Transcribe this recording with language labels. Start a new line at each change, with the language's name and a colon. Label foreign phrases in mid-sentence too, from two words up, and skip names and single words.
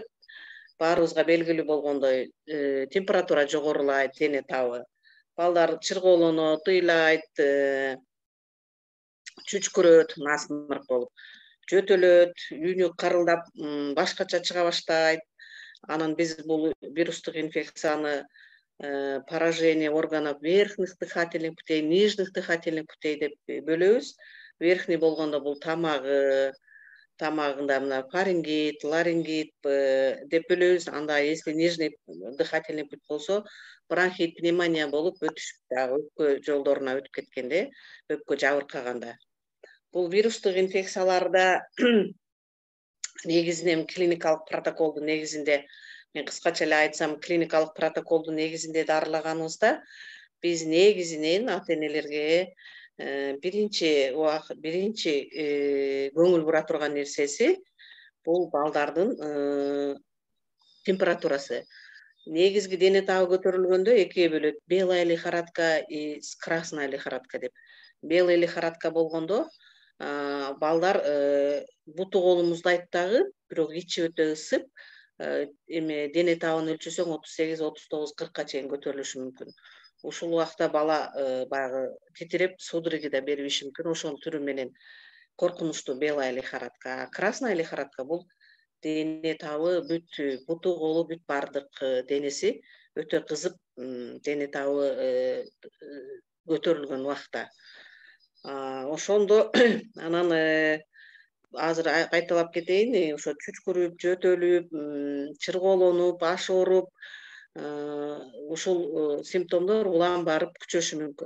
Kyrgyz: Баарыбызга белгилүү болгондой, температура жогорулайт, дене табы. Балдар чыргоолонот, ыйлайт, чүчкүрөт, насмырк болуп, жөтөлөт, үйүнү карылдап, башкача чыга баштайт. Анан биз бул вирустук инфекцияны
Russian: поражение органов верхних дыхательных путей, нижних дыхательных путей
Kyrgyz: деп бөлөбүз. Верхний болгондо бул тамагында мына фарингит, ларингит деп бөлөбүз. Анда
Russian: если нижний дыхательный путь
Kyrgyz: болсо, бронхит, пневмония болуп өтүшүп дагы өпкө жолдоруна өтүп кеткенде, өпкө жабыркаганда. Бул вирустук инфекцияларда негизинен клиникалык протоколдун негизинде, мен кыскача эле айтсам, клиникалык протоколдун негизинде дарылаганыбызда биз негизинен ата-энелерге биринчи көңүл бура турган нерсеси бул балдардын температурасы. Негизги дене табы көтөрүлгөндө экиге бөлөт:
Russian: белая лихорадка и красная лихорадка деп. Белая лихорадка
Kyrgyz: болгондо балдар буту колу муздайт дагы, бирок ичи өтө ысып, дене табын өлчөсөң 38, 39, 40ка чейин көтөрүлүшү мүмкүн. Ушул убакта бала баягы титиреп, судороги да бериши мүмкүн. Ошонун түрү менен коркунучтуу
Russian: белая лихорадка. Красная лихорадка
Kyrgyz: бул дене табы бүт, буту колу бүт бардык денеси өтө кызып, дене табы көтөрүлгөн убакта. Ошондо анан азыр кайталап кетейин, ошо чүчкүрүп, жөтөлүп, чыргоолонуп, баш ооруп, ушул симптомдор улам барып күчөшү мүмкүн.